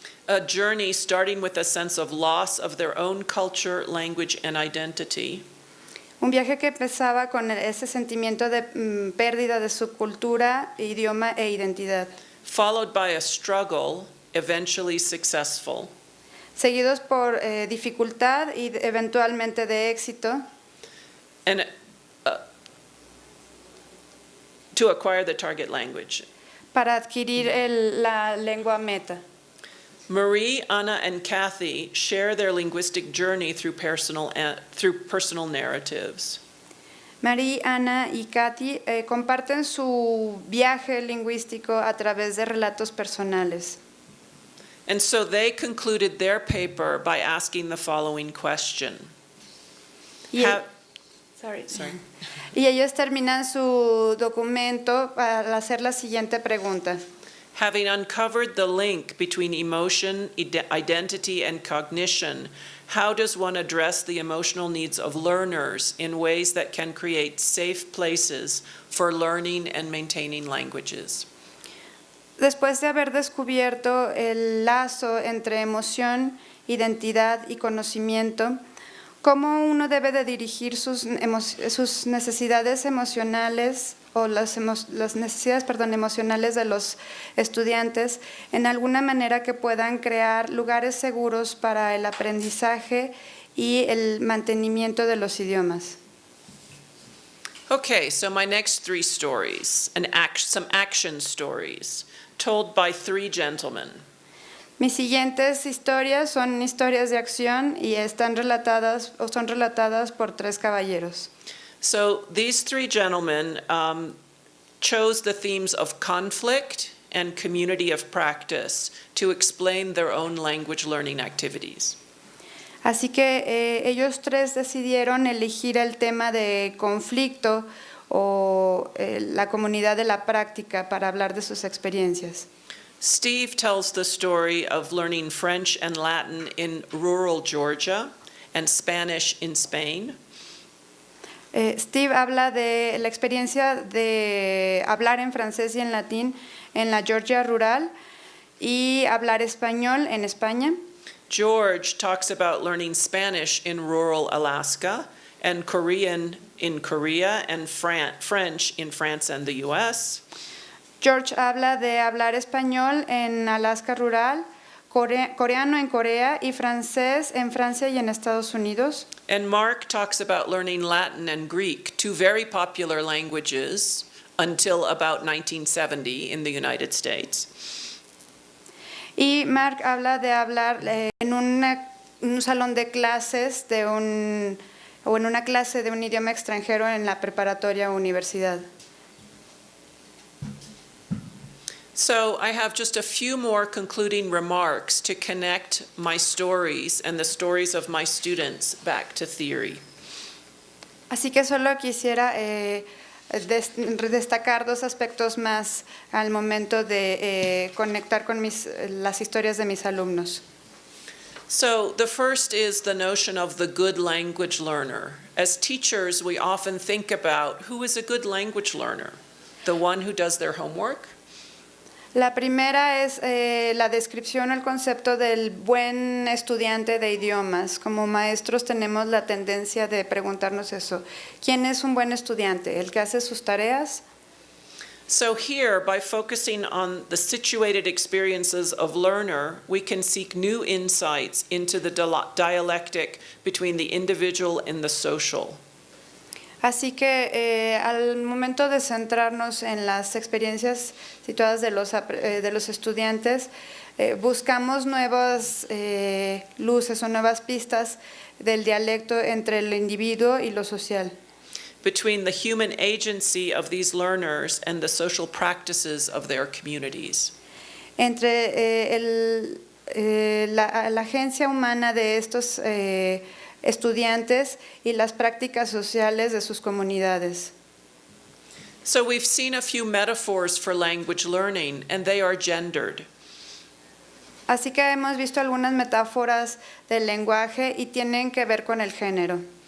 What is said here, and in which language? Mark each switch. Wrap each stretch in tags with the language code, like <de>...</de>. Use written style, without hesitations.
<en>A journey starting with a sense of loss of their own culture, language, and identity.</en> <es>Un viaje que empezaba con ese sentimiento de pérdida de su cultura, idioma e identidad.</es> <en>Followed by a struggle, eventually successful.</en> <es>Seguidos por dificultad y eventualmente de éxito.</es> <en>And to acquire the target language.</en> <es>Para adquirir la lengua meta.</es> <en>Marie, Anna, and Kathy share their linguistic journey through personal narratives.</en> <es>Marie, Ana y Katy comparten su viaje lingüístico a través de relatos personales.</es> <en>And so they concluded their paper by asking the following question.</en> <es>Y,</es> <en>Sorry.</en> <es>y ellos terminan su documento para hacer la siguiente pregunta.</es> <en>Having uncovered the link between emotion, identity, and cognition, how does one address the emotional needs of learners in ways that can create safe places for learning and maintaining languages?</en> <es>Después de haber descubierto el lazo entre emoción, identidad y conocimiento, ¿cómo uno debe de dirigir sus necesidades emocionales o las necesidades emocionales de los estudiantes en alguna manera que puedan crear lugares seguros para el aprendizaje y el mantenimiento de los idiomas?</es> <en>Okay, so my next three stories, some action stories, told by three gentlemen.</en> <es>Mis siguientes historias son historias de acción y son relatadas por tres caballeros.</es> <en>So these three gentlemen chose the themes of conflict and community of practice to explain their own language learning activities.</en> <es>Así que ellos tres decidieron elegir el tema de conflicto o la comunidad de la práctica para hablar de sus experiencias.</es> <en>Steve tells the story of learning French and Latin in rural Georgia and Spanish in Spain.</en> <es>Steve habla de la experiencia de hablar en francés y en latín en la Georgia rural y hablar español en España.</es> <en>George talks about learning Spanish in rural Alaska and Korean in Korea and French in France and the US.</en> <es>George habla de hablar español en Alaska rural, coreano en Corea y francés en Francia y en Estados Unidos.</es> <en>And Mark talks about learning Latin and Greek, two very popular languages until about 1970 in the United States.</en> <es>Y Mark habla de hablar en un salón de clases o en una clase de un idioma extranjero en la preparatoria o universidad.</es> <en>So I have just a few more concluding remarks to connect my stories and the stories of my students back to theory.</en> <es>Así que solo quisiera destacar dos aspectos más al momento de conectar con las historias de mis alumnos.</es> <en>So the first is the notion of the good language learner. As teachers, we often think about who is a good language learner? The one who does their homework?</en> <es>La primera es la descripción o el concepto del buen estudiante de idiomas. Como maestros tenemos la tendencia de preguntarnos eso. ¿Quién es un buen estudiante? ¿El que hace sus tareas?</es> <en>So here, by focusing on the situated experiences of learner, we can seek new insights into the dialectic between the individual and the social.</en> <es>Así que al momento de centrarnos en las experiencias situadas de los estudiantes, buscamos nuevas luces o nuevas pistas del dialecto entre el individuo y lo social.</es> <en>Between the human agency of these learners and the social practices of their communities.</en> <es>Entre la agencia humana de estos estudiantes y las prácticas sociales de sus comunidades.</es> <en>So we've seen a few metaphors for language learning, and they are gendered.</en> <es>Así que hemos visto algunas metáforas del lenguaje y tienen que ver con el género.</es>